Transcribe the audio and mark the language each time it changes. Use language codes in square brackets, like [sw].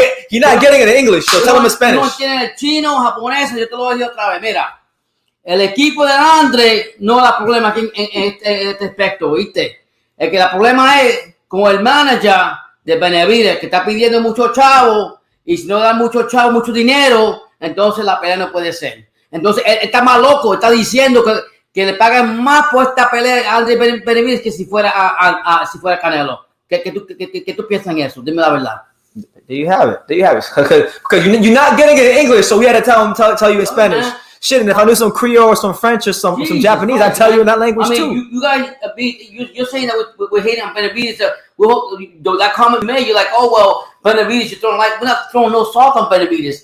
[en] You're not getting it in English, so tell him in Spanish. [es] No entiende el chino, japonés, yo te lo voy a decir otra vez. Mira, el equipo de Andre no da problema aquí en este aspecto, ¿viste? El que da problema es con el manager de Benavidez, que está pidiendo mucho chavo, y si no da mucho chavo, mucho dinero, entonces la pelea no puede ser. Entonces, él está más loco, está diciendo que le pagan más por esta pelea a Andre Benavidez que si fuera si fuera Canelo. ¿Qué tú piensas en eso? Dime la verdad. [en] There you have it. Because you're not getting it in English, so we had to tell you in Spanish. Shit, and if I knew some Creole or some French or some Japanese, I'd tell you in that language too. You guys, you're saying that we're hating on Benavidez. That comment you made, you're like, oh, well, Benavidez, we're not throwing no salt on Benavidez.